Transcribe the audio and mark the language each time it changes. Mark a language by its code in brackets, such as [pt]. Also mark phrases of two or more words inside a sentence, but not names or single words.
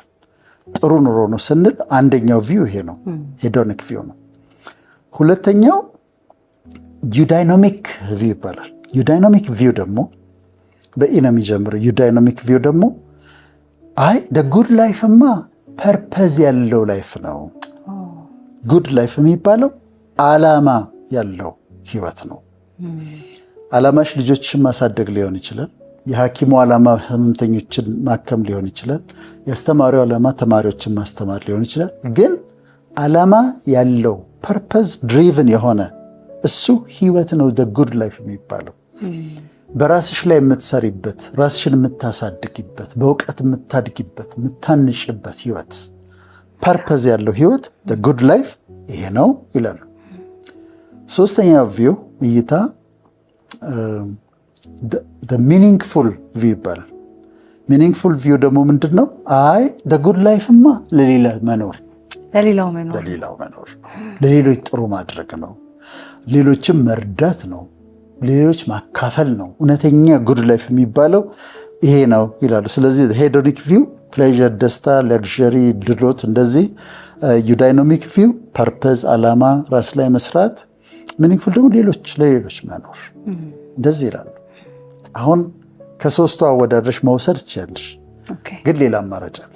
[am] ጥሩ ኑሮ ነው ስንል አንደኛው ቪው ይሄ ነው፣ [en] hedonic view [am] ነው። ሁለተኛው [en] eudaimonic view [am] ይባላል። [en] eudaimonic view [am] ደግሞ በኢ ነው የሚጀምረው። [en] eudaimonic view [am] ደግሞ [en] the good [am] ላይፍማ ፐርፐዝ ያለው ላይፍ ነው። [en] good life [am] የሚባለው ዓላማ ያለው ህይወት ነው። ዓላማሽ ልጆችን ማሳደግ ሊሆን ይችላል። የሐኪሙ ዓላማ ህመምተኞችን ማከም ሊሆን ይችላል። የአስተማሪው ዓላማ ተማሪዎችን ማስተማር ሊሆን ይችላል። ግን ዓላማ ያለው [en] purpose driven [am] የሆነ እሱ ህይወት ነው [en] the good life [am] የሚባለው። በራስሽ ላይ የምትሰሪበት፣ ራስሽን የምታሳድጊበት፣ በእውቀት የምታድጊበት፣ የምታንሽበት ህይወት፣ ፐርፐዝ ያለው ህይወት [en] the good life [am] ይሄ ነው ይላሉ። ሶስተኛው ቪው እይታ [en] the meaningful view [am] ይባላል። [en] meaningful view [am] ደግሞ ምንድን ነው? [en] the good life [am] ማ ለሌላው መኖር ነው። ለሌሎች ጥሩ ማድረግ ነው። ሌሎችም መርዳት ነው። ሌሎች ማካፈል ነው። እውነተኛ [en] good life [am] የሚባለው ይሄ ነው ይላሉ። ስለዚህ [en] hedonic view [am] ፕሌዠር፣ ደስታ፣ ለግዠሪ፣ ድሎት እንደዚህ። [en] eudaimonic view [am] ፐርፐዝ፣ ዓላማ፣ ራስ ላይ መስራት። ሚኒንግፉል ደግሞ ለሌሎች መኖር እንደዚህ ይላሉ። አሁን ከሶስቱ አወዳድረሽ መውሰድ ትችላለሽ፣ ግን ሌላ አማራጭ አለሽ።